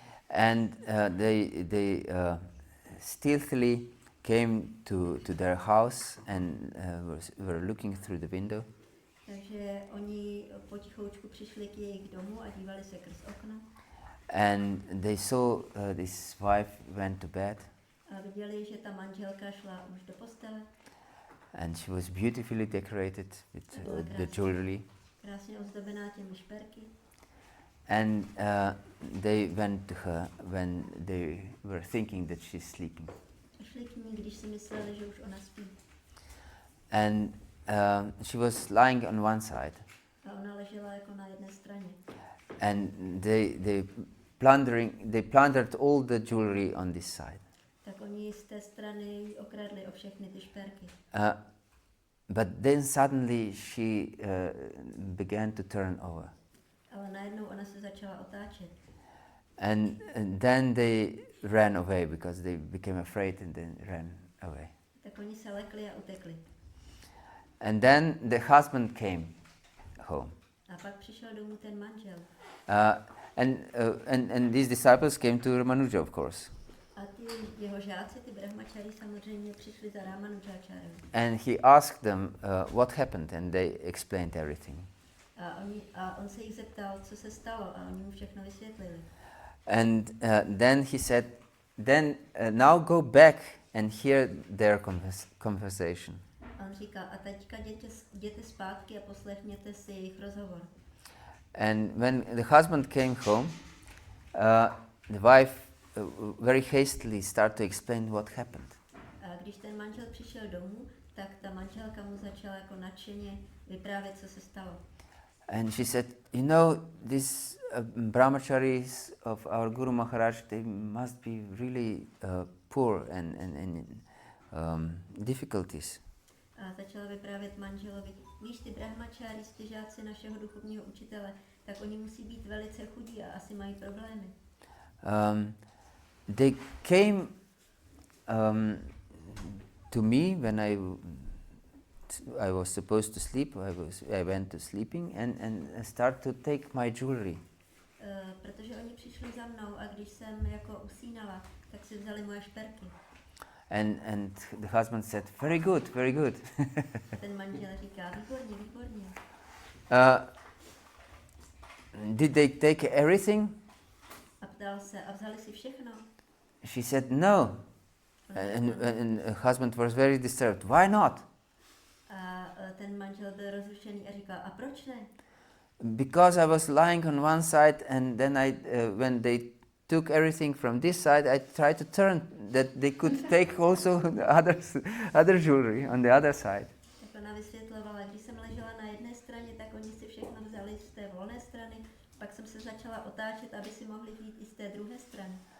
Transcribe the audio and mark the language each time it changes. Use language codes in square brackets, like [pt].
[en] And they stealthily came to their house and were looking through the window. [cs] Takže oni potichoučku přišli k jejich domu a dívali se skrz okno. [en] And they saw this wife went to bed. [cs] A viděli, že ta manželka šla už do postele. [en] And she was beautifully decorated with the jewelry. [cs] Krásně ozdobená těmi šperky. [en] And they went to her when they were thinking that she's sleeping. [cs] Šli k ní, když si mysleli, že už ona spí. [en] And she was lying on one side. [cs] A ona ležela jako na jedné straně. [en] And they plundered all the jewelry on this side. [cs] Tak oni z té strany okradli o všechny ty šperky. [en] But then suddenly she began to turn over. [cs] Ale najednou ona se začala otáčet. [en] And then they ran away because they became afraid and then ran away. [cs] Tak oni se lekli a utekli. [en] And then the husband came home. [cs] A pak přišel domů ten manžel. [en] And these disciples came to Ramanuja, of course. [cs] A ty jeho žáci, ty brahmačari, samozřejmě přišli za Ramanujáčárem. [en] And he asked them what happened, and they explained everything. [cs] A on se jich zeptal, co se stalo, a oni mu všechno vysvětlili. [en] And then he said, now go back and hear their conversation. [cs] A on říká, a teďka jděte zpátky a poslechněte si jejich rozhovor. [en] And when the husband came home, the wife very hastily started to explain what happened. [cs] A když ten manžel přišel domů, tak ta manželka mu začala jako nadšeně vyprávět, co se stalo. [en] And she said, you know, these brahmacharis of our Guru Maharaj, they must be really poor and in difficulties. [cs] A začala vyprávět manželovi, víš, ty brahmačári, ty žáci našeho duchovního učitele, tak oni musí být velice chudí a asi mají problémy. [en] They came to me when I was supposed to sleep. I went to sleeping and start to take my jewelry. [cs] Protože oni přišli za mnou a když jsem jako usínala, tak si vzali moje šperky. [en] And the husband said, very good, very good. [cs] Ten manžel říká, výborně, výborně. [en] Did they take everything? [cs] A ptal se, a vzali si všechno? [en] She said, no. And the husband was very disturbed. Why not? [cs] A ten manžel byl rozrušený a říkal, a proč ne? [en] Because I was lying on one side and then when they took everything from this side, I tried to turn that they could take also other jewelry on the other side. [cs] Tak ona vysvětlovala, když jsem ležela na jedné straně, tak oni si všechno vzali z té volné strany, pak jsem se začala otáčet, aby si mohli jít i z té druhé strany.